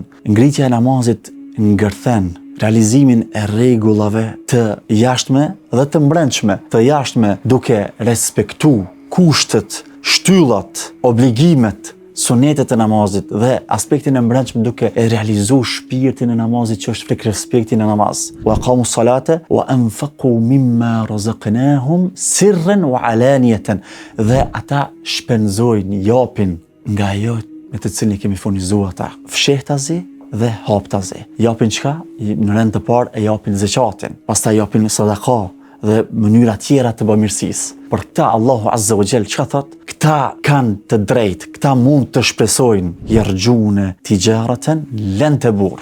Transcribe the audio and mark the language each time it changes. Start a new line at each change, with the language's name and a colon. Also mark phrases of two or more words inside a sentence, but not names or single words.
Albanian: Ngritja e namazit ngërthen realizimin e rregullave të jashtme dhe të brendshme. Të jashtme duke respektu kushtet, shtyllat, obligimet, sunetet e namazit, dhe aspektin e brendshëm duke e realizu shpirtin e namazit që është frek respektin e namaz.
Arabic: وأقاموا الصلاة وأنفقوا مما رزقناهم سرا وعلانية,
Albanian: dhe ata shpenzojnë, japin nga ajo me të cilin kemi furnizuar ata, fshehtazi dhe haptazi. Japin çka? Në rend të parë e japin zakatin, pastaj japin sadaka dhe mënyra tjera të bamirësisë. Për këta Allahu
Arabic: عز وجل
Albanian: çka thot? Këta kanë të drejtë, këta mund të shpresojnë
Arabic: يرجون تجارة لن تبور.